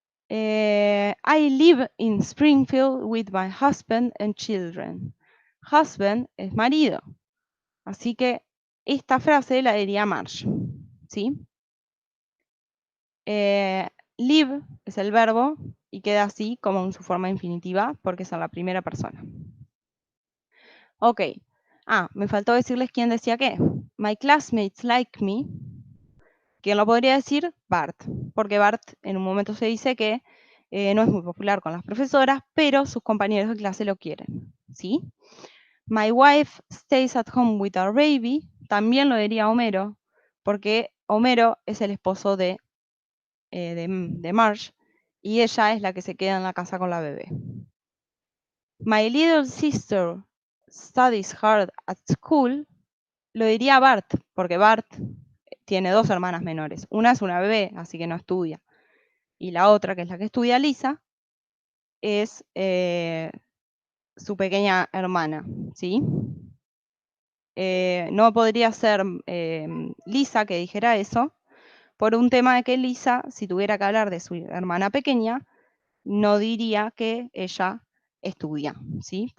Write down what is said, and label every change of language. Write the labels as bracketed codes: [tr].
[en] I live in Springfield with my husband and children. [es] Husband es marido. Así que esta frase la diría Marge. ¿Sí? Live es el verbo y queda así como en su forma infinitiva porque es en la primera persona. Ok. Me faltó decirles quién decía qué. [en] My classmates like me. [es] ¿Quién lo podría decir? Bart. Porque Bart en un momento se dice que no es muy popular con las profesoras, pero sus compañeros de clase lo quieren. ¿Sí? [en] My wife stays at home with our baby. [es] También lo diría Homero, porque Homero es el esposo de de Marge, y ella es la que se queda en la casa con la bebé. [en] My little sister studies hard at school. [es] Lo diría Bart, porque Bart tiene 2 hermanas menores. Una es una bebé, así que no estudia. Y la otra, que es la que estudia, Lisa, es su pequeña hermana, ¿sí? No podría ser Lisa que dijera eso, por un tema de que Lisa, si tuviera que hablar de su hermana pequeña, no diría que ella estudia, ¿sí?